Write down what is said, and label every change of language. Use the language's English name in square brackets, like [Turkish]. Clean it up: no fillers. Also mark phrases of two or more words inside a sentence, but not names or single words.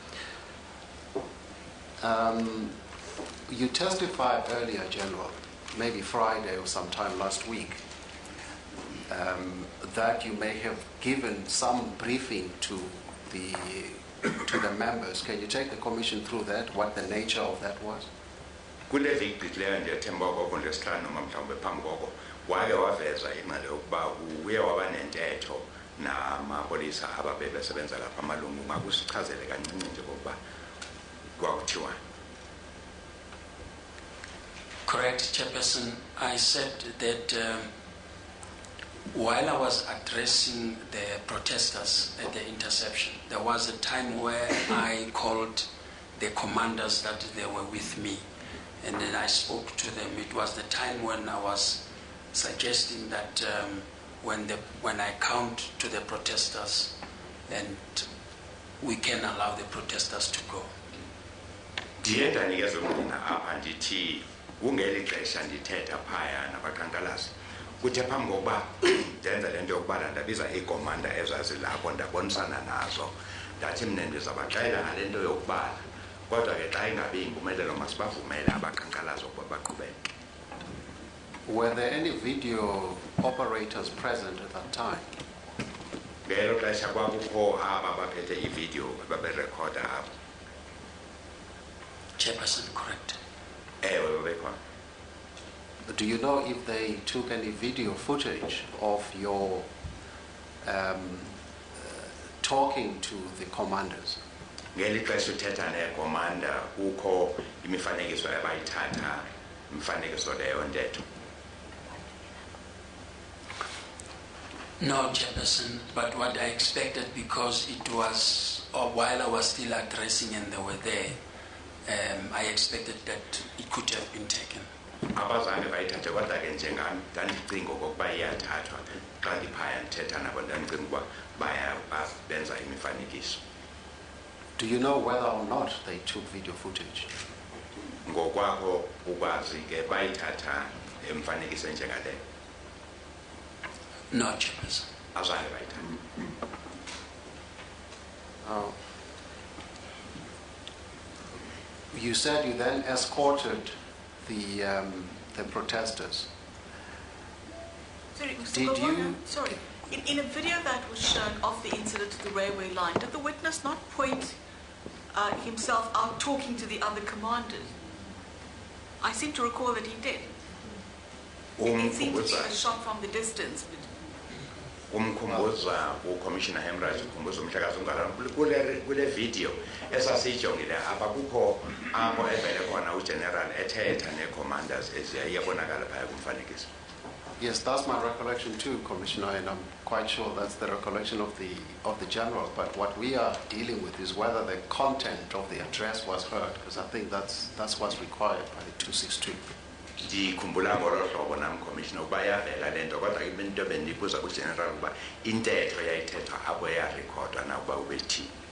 [English] You testified earlier, General, maybe Friday or sometime last week, that you may have given some briefing to the members. Can you take the Commission through that, what the nature of that was? [Xhosa] Kule viki leyo ndiyathemba koko ndesihlanu mhlawumbe phambi koko wake waveza ingxelo yokuba uye waba nentetho namapolisa ababebesebenza lapha amalungu. Ngakusichazele kancinci nje kokuba kwakuthiwa. [English] Correct, Chairperson. I said that while I was addressing the protesters at the interception, there was a time where I called the commanders that they were with me, and then I spoke to them. It was the time when I was suggesting that when I count to the protesters, and we can allow the protesters to go. [Xhosa] Ndiyenda nikeze mina apha ndithi ungeli xesha ndithetha phaya nabaqhankqalazi kuthe phambi kokuba ndenza le nto yokubala ndabiza iikomanda ezazilapho ndabonisana nazo ndathi mna ndizabaxelela ngale nto yokubala kodwa ke xa ingabi impumelelo masibavumele abaqhankqalazi ukuba baqhubeke. [English] Were there any video operators present at that time? [Xhosa] Ngelo xesha kwakukho aba baphethe ividiyo baberekhoda apho. [English] Chairperson, correct. [Xhosa] Ewe babekhona. [English] Do you know if they took any video footage of your talking to the commanders? [Xhosa] Ngeli xesha uthetha nekomanda kukho imifanekiso abayithatha imifanekiso leyo ntetho. [English] No, Chairperson, but what I expected, because it was, or while I was still addressing and they were there, I expected that it could have been taken. [Xhosa] Abazange bayithathe kodwa ke njengami ndandicinga okokuba iyathathwa xa ndiphaya ndithetha nabo ndandicinga ukuba benza imifanekiso. [English] Do you know whether or not they took video footage? [Xhosa] Ngokwakho ukwazi ke bayithatha imifanekiso enjengaleyo? [English] No, Chairperson. [Xhosa] Azange bayithatha. [English] You said you then escorted the protesters. Sorry, Mr. Did Gowona, you- Sorry. In a video that was shown of the incident at the railway line, did the witness not point himself out talking to the other commanders? I seem to recall that he did. It seemed to be a shot from the distance. [Xhosa] Umkhumbuza uCommissioner Hemraj ukhumbuza umhlakazi ungalana kule video esasiyijongile apha kukho apho evele khona uGeneral ethetha necommanders eziyabonakala phaya kumfanekiso. [English] Yes, that's my recollection too, Commissioner, and I'm quite sure that's the recollection of the General. But what we are dealing with is whether the content of the address was heard, because I think that's what's required by the 262. [Xhosa] Ndikhumbula ngolo hlobo nam Commissioner ukuba yavela le nto kodwa ke into bendibuza kuGeneral ukuba intetho yayithethwa apho yarekhodwa na ukuba ubethini.